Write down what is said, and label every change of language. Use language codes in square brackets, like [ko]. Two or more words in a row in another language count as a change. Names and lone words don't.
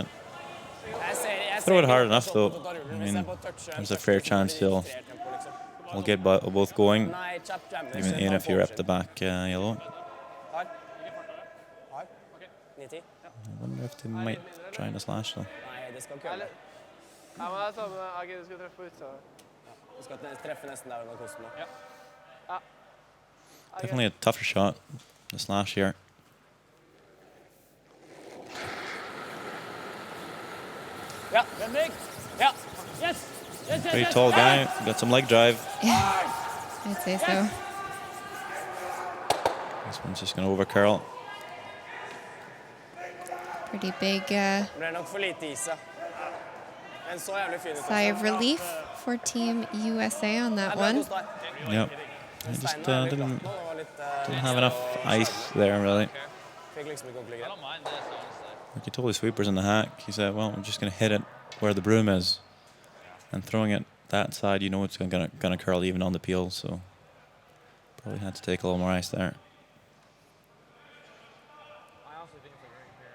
[en] Throw it hard enough though. I mean, there's a fair chance he'll get both going, even if you're up the back yellow. I wonder if they might try to slash though. [no] Ja, men altså, du skal treffe ut, så. Du skal treffe nesten der under kosten nå. Ja. [en] Definitely a tougher shot, the slash here. [no] Ja, Henrik. Ja. [en] Yes. Yes, Pretty tall guy, got some leg drive. I'd say so. This one's just going to over curl. Pretty big [no] Det ble nok for lite is, ja. En så jævlig fin ut. [en] sigh of relief for Team USA on that one. Yep. I just didn't have enough ice there, really. [no] Fikk liksom ikke ordentlig [en] I [no] grep. [en] don't mind this, honestly. Like he told his sweepers in the hack, he said, well, I'm just going to hit it where the broom is. And throwing it that side, you know it's gonna curl even on the peel, so probably had to take a little more ice there. I also think it's a great pair.